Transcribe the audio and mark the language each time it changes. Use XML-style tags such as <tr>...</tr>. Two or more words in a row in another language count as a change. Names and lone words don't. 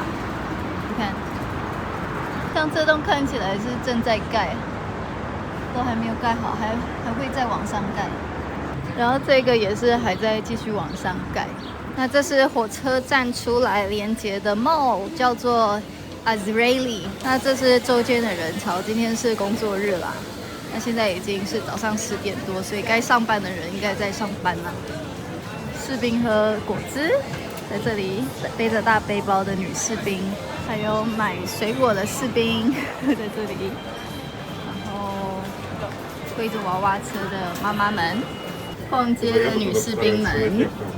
<zh>你看，像這棟看起來是正在蓋，都還沒有蓋好，還會再往上蓋。然後這個也是還在繼續往上蓋。那這是火車站出來連接的 mall， 叫做 Azrieli。那這是週間的人潮，今天是工作日啦。那現在已經是早上10點多，所以該上班的人應該在上班啦。士兵喝果汁，在這裡背着大背包的女士兵，還有買水果的士兵在這裡，然後推着娃娃車的媽媽們，逛街的女士兵們。</zh>